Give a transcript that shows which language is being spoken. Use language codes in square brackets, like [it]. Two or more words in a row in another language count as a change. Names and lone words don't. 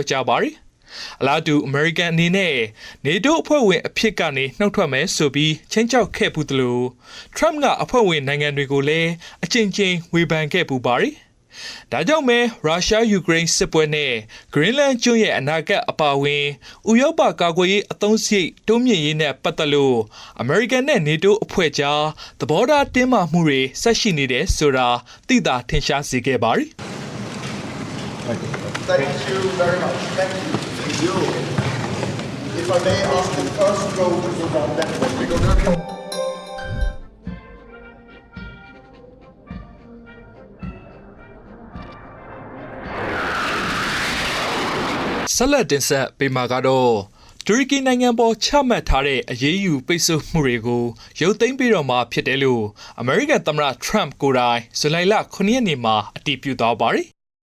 [my] ကြားပါတယ်။အလားတူအမေရိကန်အနေနဲ့နေတိုးအဖွဲ့ဝင်အဖြစ်ကနေနှုတ်ထွက်မယ်ဆိုပြီးချင်းချောက်ခဲ့ပူသလိုထရမ့်ကအဖွဲ့ဝင်နိုင်ငံတွေကိုလည်းအချင်းချင်းဝေဖန်ခဲ့ပူပါတယ်။ဒါကြောင့်မဲရုရှားယူကရိန်းစစ်ပွဲနဲ့ဂရင်းလန်းကျွန်းရဲ့အနာဂတ်အပါအဝင်ဥရောပကာကွယ်ရေးအသုံးစရိတ်တိုးမြင့်ရေးနဲ့ပတ်သက်လို့အမေရိကန်နဲ့နေတိုးအဖွဲ့ကြားသဘောထားတင်းမာမှုတွေဆက်ရှိနေတယ်ဆိုတာသိသာထင်ရှားစေခဲ့ပါတယ်။ [en] Thank you very much. Thank you. If I may ask the first row to go down that way, because there can... [my] ဆက်လက်တင်ဆက်ပေးမှာကတော့တူရကီနိုင်ငံပေါ်ချမှတ်ထားတဲ့အရေးယူပိတ်ဆို့မှုတွေကိုရုပ်သိမ်းပြီးတော့မှဖြစ်တယ်လို့အမေရိကန်သမ္မတထရမ့်ကိုယ်တိုင်ဇူလိုင်လ9ရက်နေ့မှာအတည်ပြုသွားပါတယ်။